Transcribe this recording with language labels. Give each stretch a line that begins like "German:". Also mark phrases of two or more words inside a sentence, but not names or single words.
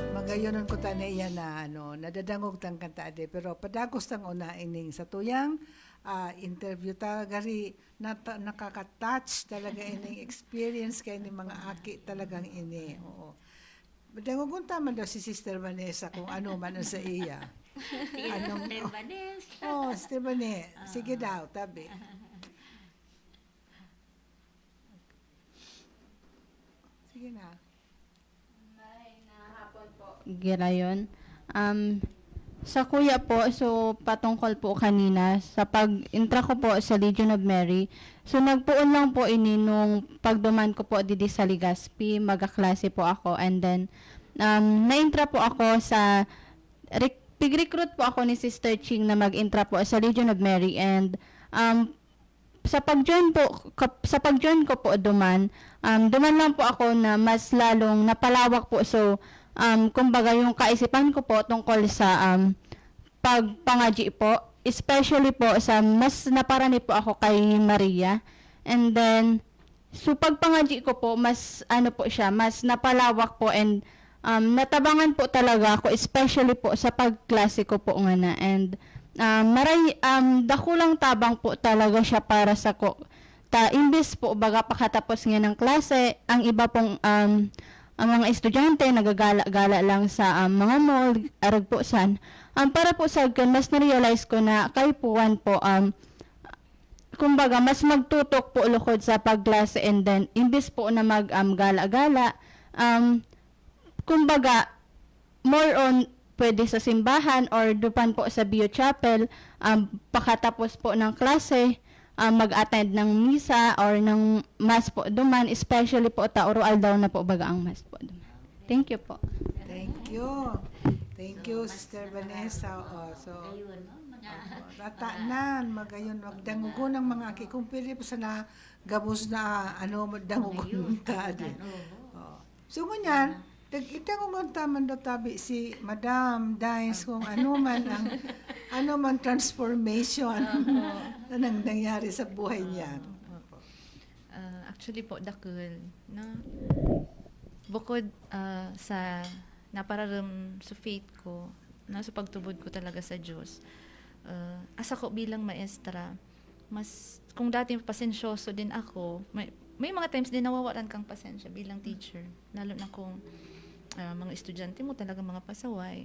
Bikol: magayonon ko ta niya na nadadangog tang kanta ade pero padagos tang una ining sa tuyang interview ta gari nakaka-touch talaga ining experience kay ni mga aki talagang ini. Oo. Dangogon man daw si Sister Vanessa kung ano man ang sa iya. Anong Sister Vanessa. Sige daw, tabi. Sige na. Girayon. Sa kuya po, so patungkol po kanina, sa pag-intra ko po sa Legion of Mary, so nagpuon lang po ini nung pagduman ko po didi sa Legazpi, magaklase po ako, and then na-intra po ako sa, pig-recruit po ako ni Sister Ching na mag-intra po sa Legion of Mary, and sa pag-join ko po duman lang po ako na mas lalong napalawak po. So kumbaga yung kaisipan ko po tungkol sa pagpangaji po, especially po sa mas naparani po ako kay Maria. And then so pagpangaji ko po mas po siya, mas napalawak po, and natabangan po talaga ako, especially po sa pagklase ko po nga na. And dakulang tabang po talaga siya para sa ko.
Filipino: Imbes po baga pakatapos nga ng klase, ang iba pong ang mga estudyante nagagala-gala lang sa mga mall, arag po san.
Bikol: Para po sa mas na-realize ko na kay puwan po kumbaga mas magtutok po lukod sa pagklase, and then imbes po na gala-gala, kumbaga
English: more on
Bikol: pwede sa simbahan or dupan po sa Bio Chapel, pakatapos po ng klase, mag-attend ng misa or ng mass po duman, especially po oral daw na po baga ang mass po duman.
English: Thank you po. Thank you. Thank you, Sister Vanessa.
Bikol: Tataanan, magayon, magdangugon ng mga aki. Kung pili po sa gabos na dangugon ta din. So, ngunyan, itang taman do tabi si Madam Dines kung ano man transformation na nangyari sa buhay niya. Actually po, dakil, no?
Filipino: Bukod sa napararam sa faith ko, sa pagtubod ko talaga sa Diyos, asa ko bilang maestra, mas, kung dati pasensyoso din ako, may mga times din nawawalan kang pasensya bilang teacher, lalo na kung mga estudyante mo talaga mga pasaway.